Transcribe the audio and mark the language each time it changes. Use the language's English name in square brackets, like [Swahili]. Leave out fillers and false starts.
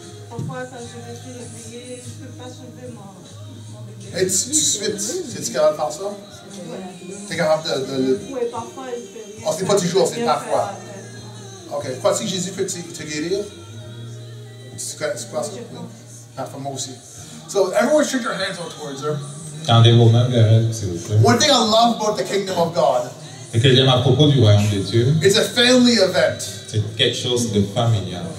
[French] Parfois, quand je me suis réveillée, je ne peux pas soulever mon bébé. Et tout de suite, es-tu capable de faire ça? Tu es capable de Oui, parfois, il fait rien. Oh, c'est pas toujours, c'est Rien parfois. faire. Ok. Crois-tu que Jésus peut te guérir? Tu crois ça? Oui. Parfois, moi aussi. [English] So, everyone shoot your hands out towards her. [French] Tendez vos mains vers elle, s'il vous plaît. [English] One thing I love about the kingdom of God, [French] Ce que j'aime à propos du royaume de Dieu, [English] it's a family event. [French] c'est quelque chose de familial.